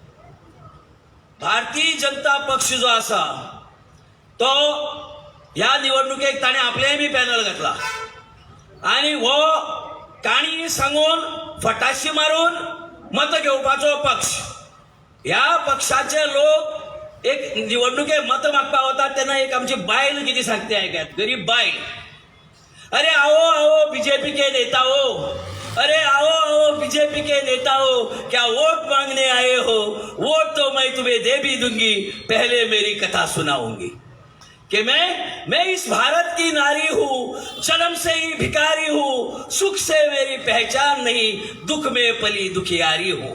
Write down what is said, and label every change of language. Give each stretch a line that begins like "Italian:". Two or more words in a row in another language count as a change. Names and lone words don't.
Konkani: भारतीय जनता पक्ष जो आसा तो ह्या निवडणुकेक ताणें आपलेंय बी पॅनल घातला आनी हो काणी सांगून फटाशी मारून मत घेवपाचो पक्ष. ह्या पक्षाचे लोक एक निवडणुके मत मागपाक वतात तेन्ना एक आमची बायल कितें सांगते आयकात, गरीब बायल,
Hindi: अरे आओ आओ बीजेपी के नेता हो, अरे आओ आओ बीजेपी के नेता हो, क्या वोट मांगने आए हो, वोट तो मैं तुम्हें दे भी दूंगी, पहले मेरी कथा सुनाऊंगी कि मैं इस भारत की नारी हूँ, जन्म से ही भिखारी हूँ, सुख से मेरी पहचान नहीं, दुख में पली दुखियारी हूँ.